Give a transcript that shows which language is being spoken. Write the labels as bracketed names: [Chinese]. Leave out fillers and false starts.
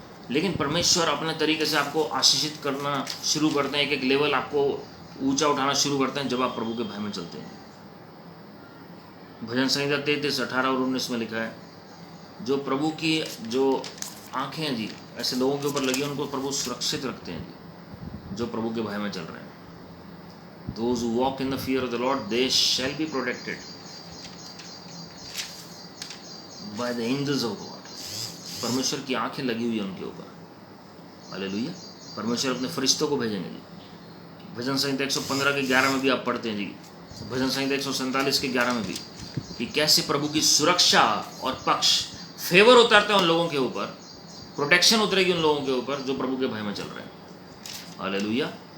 [Hindi] लेकिन परमेश्वर अपने तरीके से आपको आशीषित करना शुरू करते हैं, एक एक लेवल आपको ऊंचा उठाना शुरू करते हैं जब आप प्रभु के भय में चलते हैं। भजन संहिता 33, 18 और 19 में लिखा है, जो प्रभु की जो आंखें हैं जी ऐसे लोगों के ऊपर लगी, उनको प्रभु सुरक्षित रखते हैं जी, जो प्रभु के भय में चल रहे हैं। [English] Those who walk in the fear of the Lord, they shall be protected by the angels of God. [Hindi] परमेश्वर की आंखें लगी हुई है उनके ऊपर। हालेलुया। परमेश्वर अपने फरिश्तों को भेजेंगे जी। भजन संहिता 115 के 11 में भी आप पढ़ते हैं जी, भजन संहिता 147 के 11 में भी, कि कैसे प्रभु की सुरक्षा और पक्ष, फेवर उतारते हैं उन लोगों के ऊपर, प्रोटेक्शन उतरेगी उन लोगों के ऊपर जो प्रभु के भय में चल रहे हैं। हालेलुया।